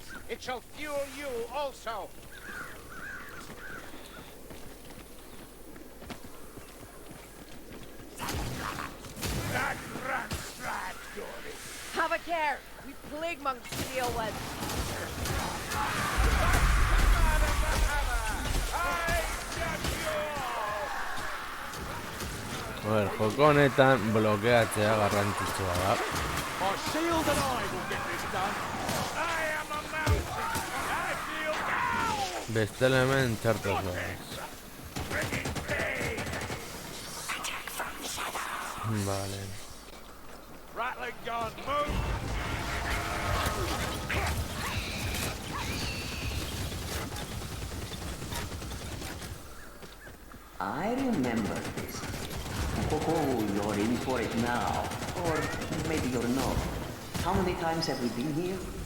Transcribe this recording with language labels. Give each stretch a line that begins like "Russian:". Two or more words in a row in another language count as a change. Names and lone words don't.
English: It shall fuel you also. That rat strat, Dory. Have a care. We plague monks to deal with.
Basque: Joko honetan blokeatzea garrantzitsua da.
English: My shield and I will get this done. I am a mountain. I feel down.
Basque: Bestela hemen txartos doaz.
English: Bringing pain.
Basque: Vale.
English: Rattling gun, move. I remember this. Oh, you're in for it now. Or maybe you're not. How many times have we been here?